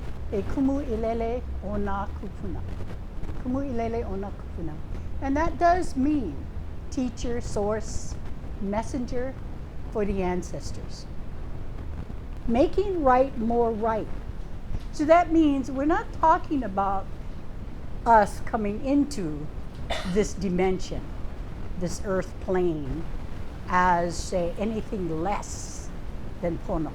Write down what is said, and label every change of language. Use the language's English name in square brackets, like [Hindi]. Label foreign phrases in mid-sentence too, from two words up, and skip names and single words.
[Hawaiian] E kumu ilele ona kupuna. Kumu ilele ona kupuna. [English] And that does mean teacher, source, messenger for the ancestors. Making right more right. So that means we're not talking about us coming into this dimension, this earth plane, as, say, anything less than Pono.